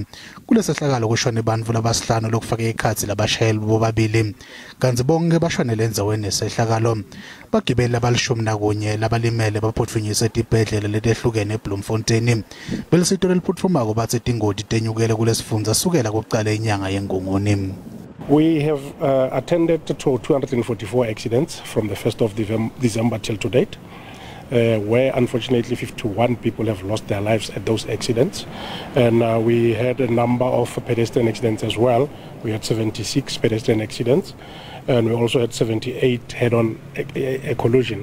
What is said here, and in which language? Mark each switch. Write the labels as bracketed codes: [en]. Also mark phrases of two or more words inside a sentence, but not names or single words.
[ss] Kulesehlakalo kushone bantfu labasihlanu lokufaka ikhathi labashayeli bobabili kanti bonke bashonele endzaweni nesehlakalo. Bagibeli labalishumi nakunye labalimele baphuthunyiswe etibhedlela letehlukene eBloemfontein. Belisito leliphuthumako bathe Tindzaba tenyukile kulesifundza sukela kuqala inyanga yeNgongoni. [en] We have attended to 244 accidents from the 1st of December till to date, where unfortunately 51 people have lost their lives at those accidents. And we had a number of pedestrian accidents as well. We had 76 pedestrian accidents, and we also had 78 head-on collision.